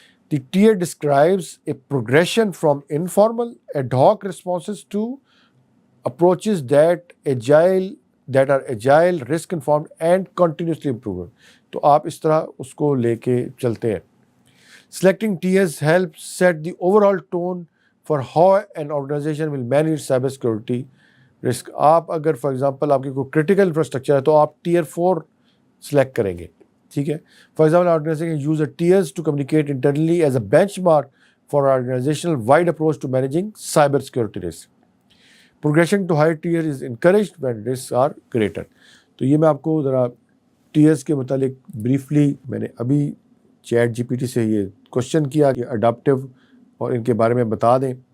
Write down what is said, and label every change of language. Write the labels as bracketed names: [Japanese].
[English] The tier describes a progression from informal ad hoc responses to approaches that are agile, risk informed and continuously improving. [Urdu] تو آپ اس طرح اس کو لے کے چلتے ہیں. [English] Selecting tiers helps set the overall tone for how an organization will manage cyber security risk. [Urdu] آپ اگر فار ایگزامپل آپ کی کوئی کرٹیکل انفراسٹرکچر ہے تو آپ ٹیئر 4 سلیکٹ کریں گے. ٹھیک ہے. [English] For example organisation use tiers to communicate internally as a benchmark for organisational wide approach to managing cyber security risk. Progression to higher tier is encouraged when risks are greater. [Urdu] تو یہ میں آپ کو ذرا tears کے متعلق briefly, میں نے ابھی چیٹ جی پی ٹی سے یہ کوشچن کیا کہ اڈاپٹیو اور ان کے بارے میں بتا دیں.